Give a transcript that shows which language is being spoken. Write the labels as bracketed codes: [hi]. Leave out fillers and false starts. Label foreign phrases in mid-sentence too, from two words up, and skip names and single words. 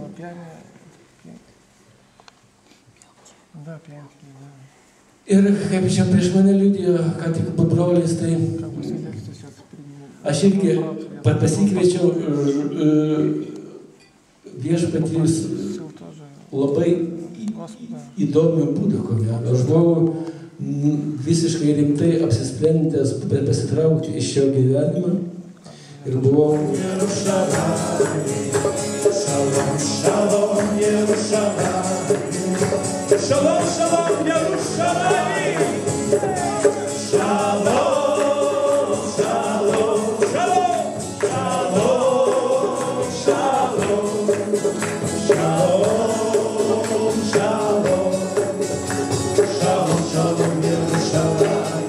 [lt] Ir kaip čia prieš mane liudijo, ką tik brolis, tai aš irgi pasikviečiau viešpatys labai įdomių būdų, ko gero. Aš buvau visiškai rimtai apsisprendęs pasitraukti iš šio gyvenimo. Ir buvau [he] שלום, שלום, ירושלים. שלום, שלום, ירושלים. שלום, שלום, שלום, שלום, שלום, שלום, שלום, שלום, שלום, ירושלים.